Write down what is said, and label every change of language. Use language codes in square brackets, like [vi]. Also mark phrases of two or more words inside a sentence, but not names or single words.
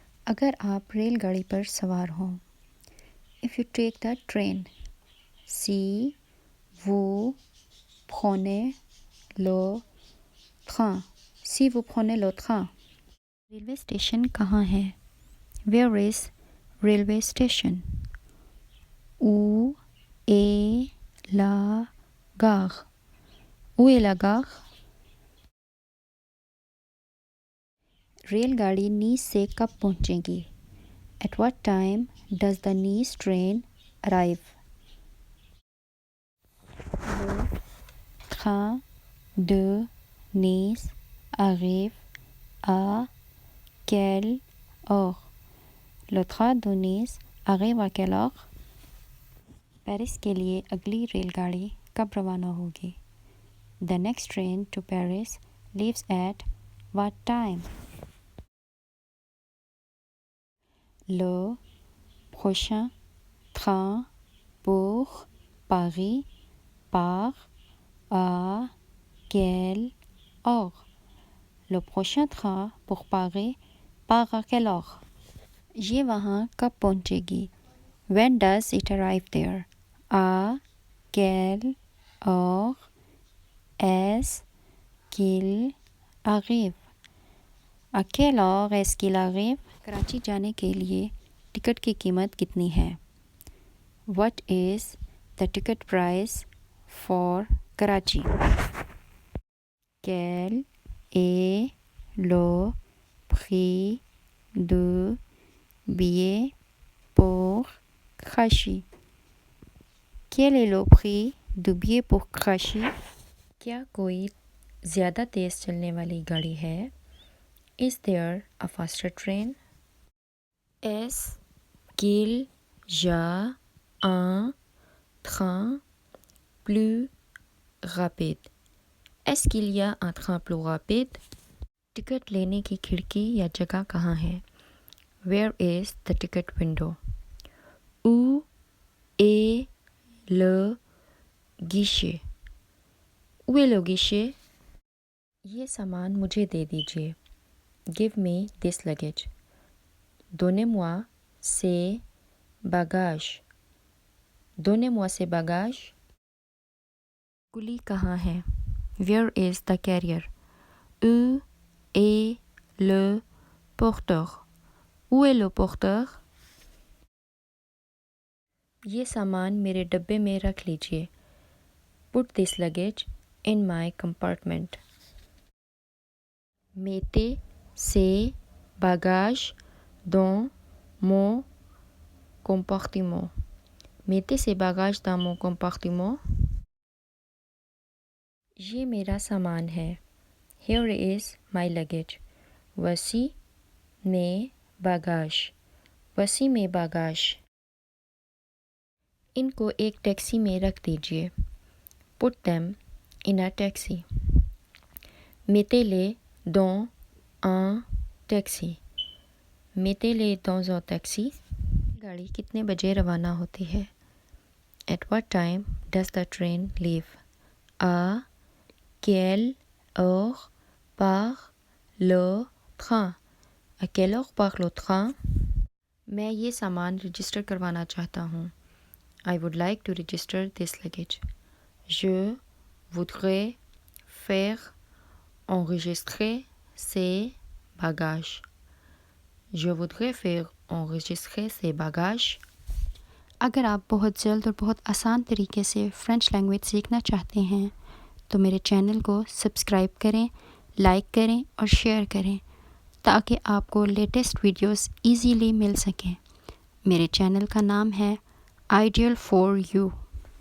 [hi] अगर आप रेलगाड़ी पर सवार हों, [en] if you take the train, [fr] si vous prenez le train, si vous prenez le train, [hi] रेलवे स्टेशन कहाँ है? [en] Where is railway station? [fr] Où est la gare? Où est la gare? [hi] रेलगाड़ी नीस से कब पहुँचेगी? [en] At what time does the Nice train arrive? [fr] Le train de Nice arrive à quelle heure? Le train de Nice arrive à quelle heure? [hi] पेरिस के लिए अगली रेलगाड़ी कब रवाना होगी? [en] The next train to Paris leaves at what time? [fr] Le prochain train pour Paris part à quelle heure? Le prochain train pour Paris part à quelle heure? [hi] ये वहाँ कब पहुँचेगी? [en] When does it arrive there? [fr] À quelle heure est-ce qu'il arrive? À quelle heure est-ce qu'il arrive? [hi] कराची जाने के लिए टिकट की कीमत कितनी है? [en] What is the ticket price for Karachi? [fr] Quel est le prix de billet pour Karachi? Quel est le prix du billet pour Karachi? [hi] क्या कोई ज़्यादा तेज़ चलने वाली गाड़ी है? [en] Is there a faster train? [fr] Est-ce qu'il y a un train plus rapide? Est-ce qu'il y a un train plus rapide? [hi] टिकट लेने की खिड़की या जगह कहाँ है? [en] Where is the ticket window? [fr] Où est le guichet? Où est le guichet? [hi] ये सामान मुझे दे दीजिए. [en] Give me this luggage. [fr] Donnez-moi ces bagages. Donnez-moi ces bagages. [hi] कुली कहाँ है? [en] Where is the carrier? [fr] Où est le porteur? Où est le porteur? [hi] ये सामान मेरे डब्बे में रख लीजिए. [en] Put this luggage in my compartment. [fr] Mettez ces bagages dans mon compartiment. Mettez ces bagages dans mon compartiment. [hi] ये मेरा सामान है. [en] Here is my luggage. [fr] Voici mes bagages. Voici mes bagages. [hi] इनको एक टैक्सी में रख दीजिए. [en] Put them in a taxi. [fr] Mettez-les dans un taxi. Mettez-les dans un taxi. [hi] गाड़ी कितने बजे रवाना होती है? [en] At what time does the train leave? [fr] À quelle heure part le train? À quelle heure part le train? [hi] मैं ये सामान रजिस्टर करवाना चाहता हूँ. [en] I would like to register this luggage. [fr] Je voudrais faire enregistrer ces bagages. Je voudrais faire enregistrer ces bagages. [hi] अगर आप बहुत जल्द और बहुत आसान तरीके से [en] French language [hi] सीखना चाहते हैं तो मेरे चैनल को सब्सक्राइब करें, लाइक करें और शेयर करें ताकि आपको [en] latest videos easily [hi] मिल सकें. मेरे चैनल का नाम है Ideal for You.